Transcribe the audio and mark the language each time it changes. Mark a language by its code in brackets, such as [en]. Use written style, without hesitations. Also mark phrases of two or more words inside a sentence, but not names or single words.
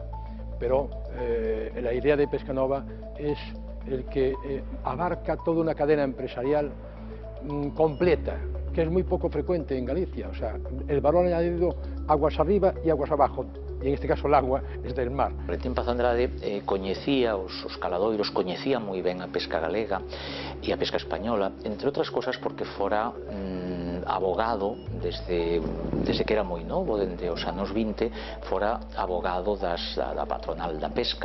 [es] Pero la idea de Pescanova es el que abarca toda una cadena empresarial completa, que es muy poco frecuente en Galicia. O sea, el valor añadido aguas arriba y aguas abajo, [gl] e en este caso o agua [es] es del mar. [gl] Valentín Paz Andrade coñecía os caladoiros, coñecía moi ben a pesca galega e a pesca española, entre outras cosas porque fora abogado desde que era moi novo, dende os anos 20, fora abogado da patronal da pesca.